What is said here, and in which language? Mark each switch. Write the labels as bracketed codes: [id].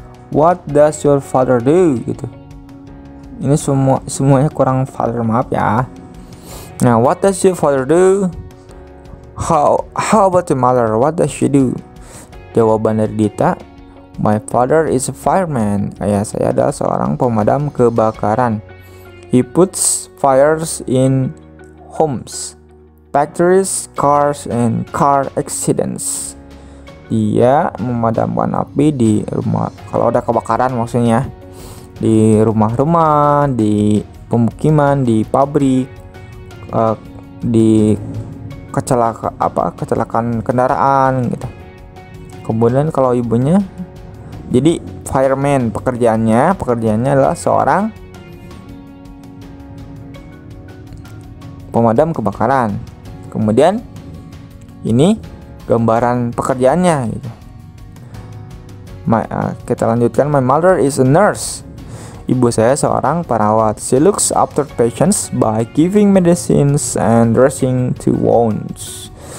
[en] What does your father do? [id] Gitu. Ini semuanya kurang father, maaf ya. [en] Nah, what does your father do? How about your mother? What does she do? [id] Jawaban dari Dita, [en] my father is a fireman. [id] Ayah saya adalah seorang pemadam kebakaran. [en] He puts fires in homes, factories, cars, and car accidents. [id] Dia memadamkan api di rumah, kalau ada kebakaran maksudnya, di rumah-rumah, di pemukiman, di pabrik, di kecelakaan kendaraan gitu. Kemudian kalau ibunya, jadi fireman pekerjaannya adalah seorang pemadam kebakaran. Kemudian ini gambaran pekerjaannya gitu. Kita lanjutkan, [en] my mother is a nurse. [id] Ibu saya seorang perawat. [en] She looks after patients by giving medicines and dressing to wounds.